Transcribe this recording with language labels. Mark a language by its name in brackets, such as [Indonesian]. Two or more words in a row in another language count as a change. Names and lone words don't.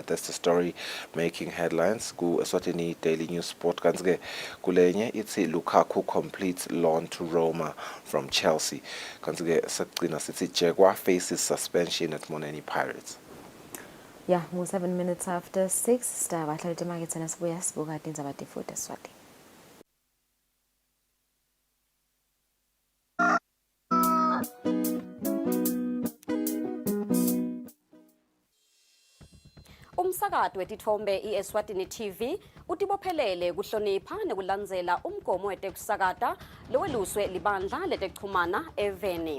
[English] That's the story making headlines. Ku Eswatini Daily News Sport. [Swati] Kanti-ke kulenye ithi [English] Lukaku completes loan to Roma from Chelsea. [Swati] Kanti-ke sekugcina sithi [English] Jaguar faces suspension at Moneni Pirates. Yeah, 7 minutes after 6. [Swati] Star bahlala emakethe nasibuya sibuka indaba defuthi Eswatini. Umsakazo wetithombe iEswatini TV utibophelele kuhlonipha nekulandzela umgomo wetekusakata loweluswe libandla letekuchumana eveni.